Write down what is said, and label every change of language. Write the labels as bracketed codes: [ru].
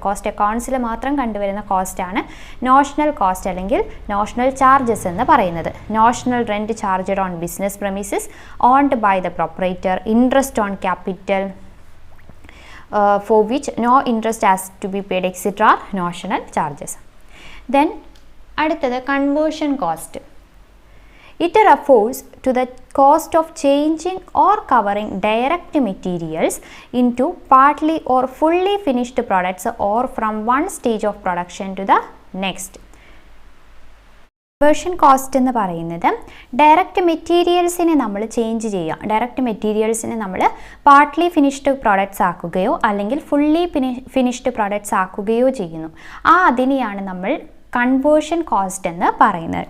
[ml] Cost അക്കൗണ്ട്സിൽ മാത്രം കണ്ടുവരുന്ന കോസ്റ്റാണ് notional cost അല്ലെങ്കിൽ നോഷണൽ ചാർജസ് എന്ന് പറയുന്നത്. [en] Notional rent charged on business premises owned by the proprietor, interest on capital for which no interest has to be paid, etc. are notional charges. Then [ml] അടുത്തത് conversion cost. [en] It refers to the cost of changing or covering direct materials into partly or fully finished products or from one stage of production to the next. [ml] Conversion cost എന്ന് പറയുന്നത് direct മെറ്റീരിയൽസിനെ നമ്മൾ change ചെയ്യുക, direct മെറ്റീരിയൽസിനെ നമ്മൾ partly finished products ആക്കുകയോ അല്ലെങ്കിൽ fully finished products ആക്കുകയോ ചെയ്യുന്നു. അതിനെയാണ് നമ്മൾ conversion cost എന്ന് പറയുന്നത്.